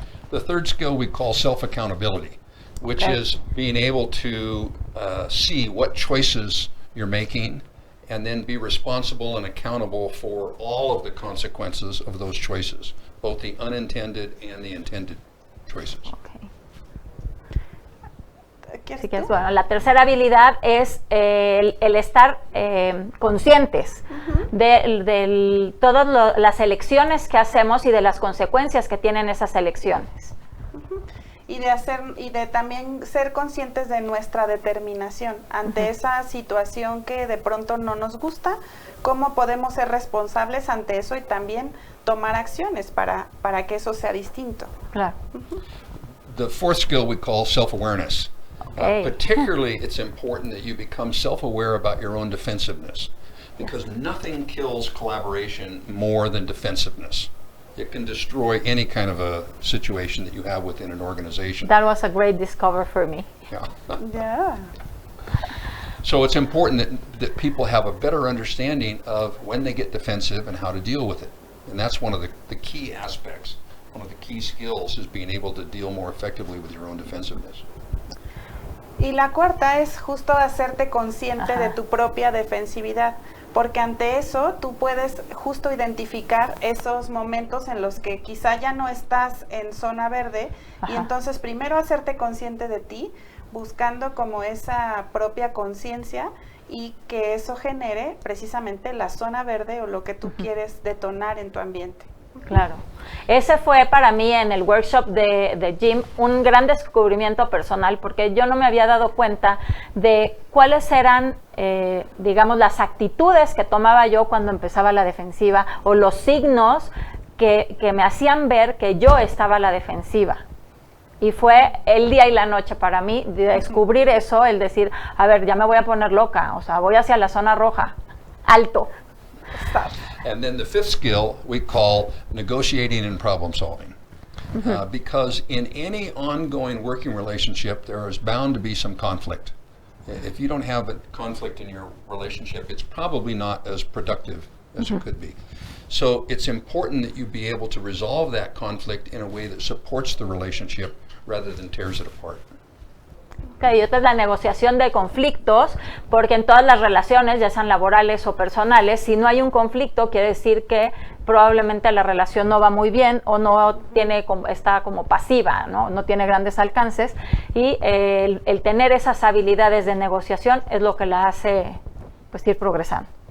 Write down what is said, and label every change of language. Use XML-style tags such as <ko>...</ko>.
<en>The third skill we call self-accountability, which is being able to see what choices you're making and then be responsible and accountable for all of the consequences of those choices, both the unintended and the intended choices. Okay.</en> <es>Así que bueno, la tercera habilidad es el estar conscientes de todas las elecciones que hacemos y de las consecuencias que tienen esas elecciones. Y de también ser conscientes de nuestra determinación ante esa situación que de pronto no nos gusta, cómo podemos ser responsables ante eso y también tomar acciones para que eso sea distinto. Claro.</es> <en>The fourth skill we call self-awareness. Particularly, it's important that you become self-aware about your own defensiveness, because nothing kills collaboration more than defensiveness. It can destroy any kind of a situation that you have within an organization. That was a great discovery for me. Yeah. Yeah. So it's important that people have a better understanding of when they get defensive and how to deal with it. And that's one of the key aspects. One of the key skills is being able to deal more effectively with your own defensiveness.</en> <es>Y la cuarta es justo hacerte consciente de tu propia defensividad, porque ante eso tú puedes justo identificar esos momentos en los que quizá ya no estás en zona verde y entonces primero hacerte consciente de ti, buscando como esa propia conciencia y que eso genere precisamente la zona verde o lo que tú quieres detonar en tu ambiente. Claro. Ese fue para mí en el workshop de Jim un gran descubrimiento personal, porque yo no me había dado cuenta de cuáles eran, digamos, las actitudes que tomaba yo cuando empezaba la defensiva o los signos que me hacían ver que yo estaba a la defensiva. Y fue el día y la noche para mí de descubrir eso, el decir, a ver, ya me voy a poner loca, o sea, voy hacia la zona roja, alto.</es> <en>Stop. And then the fifth skill we call negotiating and problem solving. Because in any ongoing working relationship, there is bound to be some conflict. If you don't have a conflict in your relationship, it's probably not as productive as it could be. So it's important that you be able to resolve that conflict in a way that supports the relationship rather than tears it apart.</en> <es>Okay, y esta es la negociación de conflictos, porque en todas las relaciones, ya sean laborales o personales, si no hay un conflicto, quiere decir que probablemente la relación no va muy bien o no tiene, está como pasiva, no tiene grandes alcances, y el tener esas habilidades de negociación es lo que la hace pues ir progresando.</es>